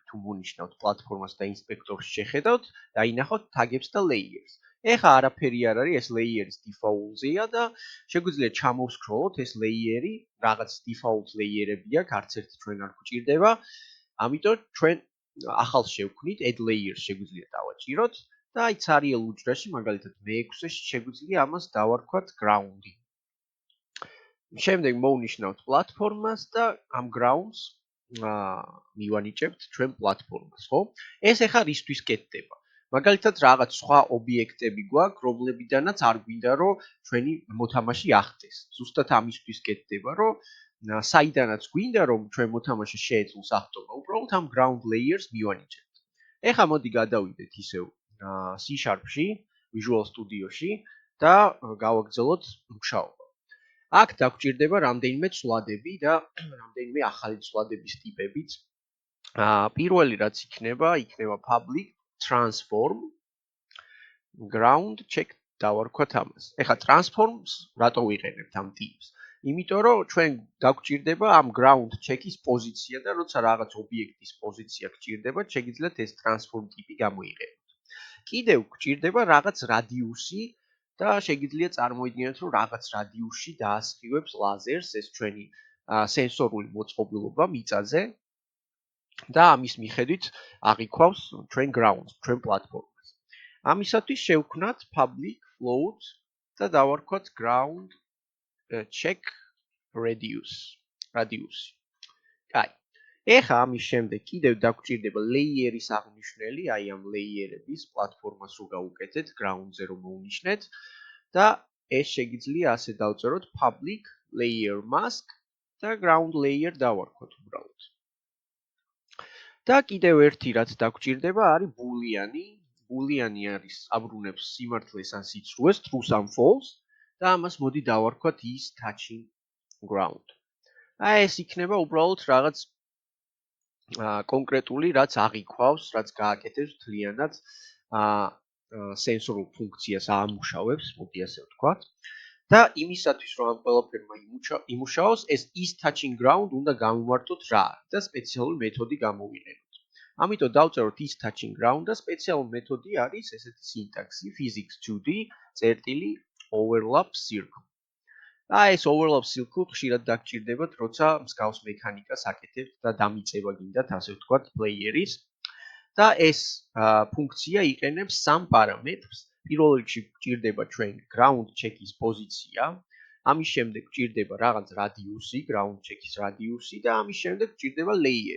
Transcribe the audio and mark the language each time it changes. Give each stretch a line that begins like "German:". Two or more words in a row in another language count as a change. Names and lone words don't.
Georgian: თუ მონიშნავთ პლატფორმას და ინსპექტორში შეხედავთ, დაინახოთ თაგებს და ლეიერს. ეხლა არაფერი არ არის, ეს ლეიერის default-ზეა და შეგვიძლია ჩამოვსკროლოთ ეს ლეიერი, რაღაც default ლეიერები აქვს, არც ერთი ჩვენ არ გვჭირდება. ამიტომ ჩვენ ახალ შევქმნით,
English: add layers
Georgian: შეგვიძლია დავაჭიროთ და აი ცარიელ უჯრაში, მაგალითად მე-6-ში შეგვიძლია ამას დავარქვათ ground-ი. შემდეგ მოვნიშნავთ პლატფორმას და ამ grounds მივანიჭებთ ჩვენ პლატფორმას, ხო? ეს ახლა რისთვის კეთდება? მაგალითად რაღაც სხვა ობიექტები გვაქვს, რომლებიდანაც არ გვინდა რომ ჩვენი მოთამაშე ახტეს. ზუსტად ამისთვის კეთდება, რომ საიდანაც გვინდა რომ ჩვენ მოთამაშე შეეძლოს ახტომა, უბრალოდ ამ
English: ground layers
Georgian: მივანიჭებთ. ეხლა მოდი გადავიდეთ ისევ C#-ში, Visual Studio-ში და გავაგრძელოთ მუშაობა. აქ დაგვჭირდება რამდენიმე ცვლადები და რამდენიმე ახალი ცვლადების ტიპებიც. პირველი რაც იქნება
English: public transform ground check
Georgian: დავარქვათ ამას. ეხლა transforms რატო ვიყენებთ ამ ტიპს? იმიტომ რომ ჩვენ დაგვჭირდება ამ
English: ground check-
Georgian: ის პოზიცია და როცა რაღაც ობიექტის პოზიცია გჭირდება, შეგიძლიათ ეს transform ტიპი გამოიყენოთ. კიდევ გჭირდება რაღაც რადიუსი და შეგიძლიათ წარმოიდგინოთ, რომ რაღაც რადიუსში დაასხივებს ლაზერს ეს ჩვენი სენსორული მოწყობილობა მიწაზე და ამის მიხედვით აღიქვავს ჩვენ grounds, ჩვენ პლატფორმას. ამისათვის შევქმნათ
English: public float
Georgian: და დავარქვათ
English: ground check radius.
Georgian: კაი. ეხლა ამის შემდეგ კიდევ დაგვჭირდება layer-ის აღნიშნელი, აი ამ layer-ების პლატფორმას რო გავუკეთეთ, ground-ზე რომ მოვნიშნეთ და ეს შეგიძლია ასე დავწეროთ
English: public layer mask
Georgian: და
English: ground layer
Georgian: დავარქვათ უბრალოდ. და კიდევ ერთი რაც დაგვჭირდება არის boolean-ი. boolean-ი არის აბრუნებს სიმართლეს ან სიცრუეს, truth ან false და ამას მოდი დავარქვათ
English: is touching ground.
Georgian: აი ეს იქნება უბრალოდ რაღაც კონკრეტული რაც აღიქვავს, რაც გააკეთებს მთლიანად სენსორულ ფუნქციას აამუშავებს, მოდი ასე ვთქვათ. და იმისათვის რომ ამ ყველაფერმა იმუშაოს, ეს
English: is touching ground
Georgian: უნდა გამოვარტოთ რა და სპეციალური მეთოდი გამოვიყენოთ. ამიტომ დავწეროთ
English: is touching ground
Georgian: და სპეციალური მეთოდი არის ესეთი სინტაქსი physics2d წერტილი
English: overlap circle.
Georgian: ეს
English: overlap circle
Georgian: ხშირად დაგჭირდებათ, როცა მსგავს მექანიკას აკეთებთ და დამიწება გინდათ, ასე ვთქვათ, player-ის. და ეს ფუნქცია იყენებს სამ პარამეტრს. პირველ რიგში გჭირდება ჩვენ
English: ground check-
Georgian: ის პოზიცია, ამის შემდეგ გჭირდება რაღაც რადიუსი,
English: ground check-
Georgian: ის რადიუსი და ამის შემდეგ გჭირდება layer.